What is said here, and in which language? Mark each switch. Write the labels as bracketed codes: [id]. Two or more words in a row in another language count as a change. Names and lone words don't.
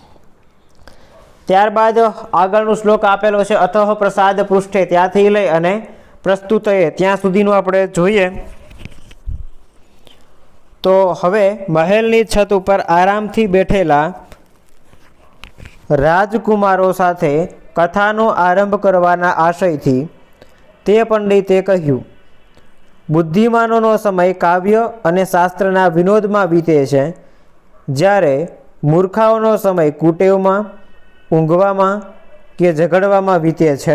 [gu] ત્યારબાદ આગળનો શ્લોક આપેલો છે [sa] अथः प्रसाद पृष्ठे [gu] ત્યાંથી લઈ અને પ્રસ્તુતયે ત્યાં સુધીનું આપણે જોઈએ તો હવે મહેલની છત ઉપર આરામથી બેઠેલા રાજકુમારો સાથે કથાનો આરંભ કરવાના આશયથી તે પંડિતે કહ્યું, બુદ્ધિમાનોનો સમય કાવ્ય અને શાસ્ત્રના વિનોદમાં વીતે છે, જ્યારે મૂર્ખાઓનો સમય કુટેવમાં, ઊંઘવામાં કે ઝઘડવામાં વીતે છે.